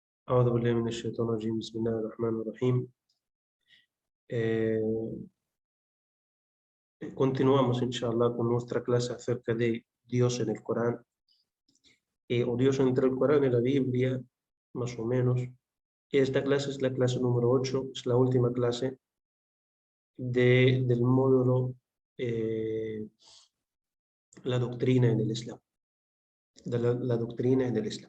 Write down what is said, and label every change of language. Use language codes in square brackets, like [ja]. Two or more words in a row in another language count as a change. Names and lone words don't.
[ar] أعوذ بالله من الشيطان الرجيم بسم الله الرحمن الرحيم. [es] Continuamos, inshallah, con nuestra clase acerca de Dios en el Corán, o Dios entre el Corán y la Biblia, más o menos. Esta clase es la clase número 8, es la última clase del módulo La doctrina en el Islam, de la doctrina en el Islam.